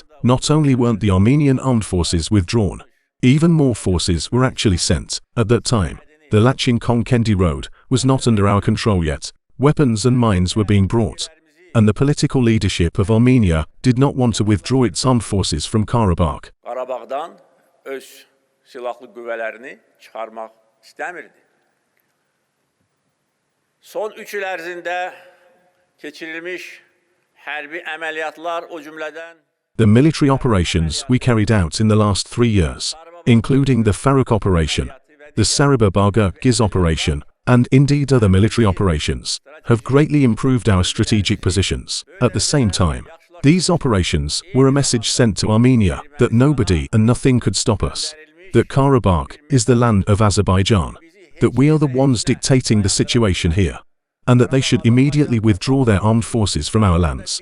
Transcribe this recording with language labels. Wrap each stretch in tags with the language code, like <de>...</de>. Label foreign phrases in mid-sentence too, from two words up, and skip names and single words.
<en>Not only weren't the Armenian armed forces withdrawn, even more forces were actually sent. At that time, the Lachen-Khankendi road was not under our control yet. Weapons and mines were being brought, and the political leadership of Armenia did not want to withdraw its armed forces from Karabakh.</en> <az>Qarabağdan öz silahlı qüvvələrini çıxarmaq istəmirdi. Son 3 il ərzində keçirilmiş hərbi əməliyyatlar o cümlədən</az> <en>The military operations we carried out in the last 3 years, including the Faruk operation, the Sarıbabaga Giz operation, and indeed other military operations, have greatly improved our strategic positions. At the same time, these operations were a message sent to Armenia that nobody and nothing could stop us, that Karabakh is the land of Azerbaijan, that we are the ones dictating the situation here, and that they should immediately withdraw their armed forces from our lands.</en>